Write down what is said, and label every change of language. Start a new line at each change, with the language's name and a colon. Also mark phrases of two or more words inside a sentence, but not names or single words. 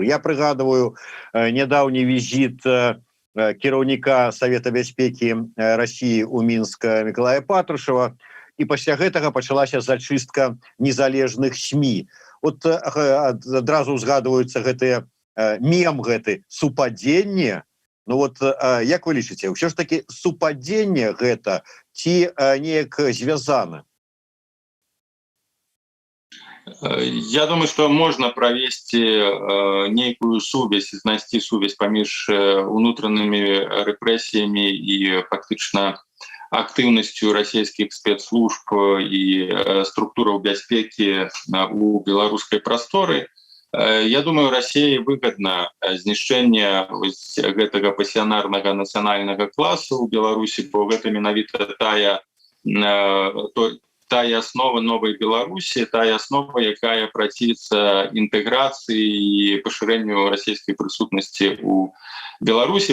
Belarusian: Я прыгадываю нядаўні візіт кіраўніка Савета бяспекі Расіі ў Мінск Мікалая Патрушева, і пасля гэтага пачалася зачыстка незалежных СМІ. От адразу узгадваюцца гэтыя мем гэты супадзенне. Ну вот як вы лічыце, ўсё ж таки супадзенне гэта ці неяк звязана?
Russian: Я думаю, что можно провести некую
Belarusian: сувязь, знайсці сувязь паміж унутранымі рэпрэсіямі і фактычна актыўнасцю расійскіх спецслужб і структураў бяспекі у беларускай прасторы.
Russian: Я думаю, России выгодно
Belarusian: знішчэнне гэтага пасіянарнага нацыянальнага класу ў Беларусі, бо гэта менавіта тая
Russian: основа новой
Belarusian: Беларусі, тая основа, якая праціцца інтэграцыі і пашырэнню расійскай прысутнасці ў Беларусі.